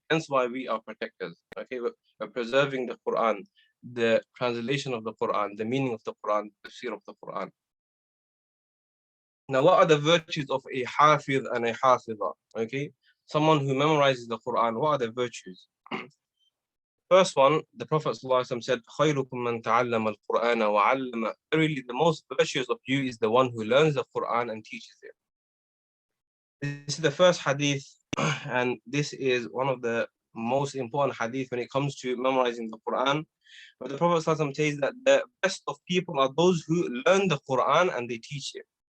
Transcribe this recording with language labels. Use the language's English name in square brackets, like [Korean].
[English] Hence why we are protectors. Okay, we're preserving the Quran, the translation of the Quran, the meaning of the Quran, the tafsir of the Quran. Now, what are the virtues of a Hafidh and a Hafidha? Okay, someone who memorizes the Quran, what are the virtues? First one, the Prophet ﷺ said, [Arabic] "خَيْرُكُمْ مَنْ تَعَلَّمَ الْقُرْآنَ وَعَلَّمَ." [English] Verily, the most virtuous of you is the one who learns the Quran and teaches it. This is the first hadith, and this is one of the most important hadith when it comes to memorizing the Quran. But the Prophet ﷺ says that the best of people are those who learn the Quran and they teach it.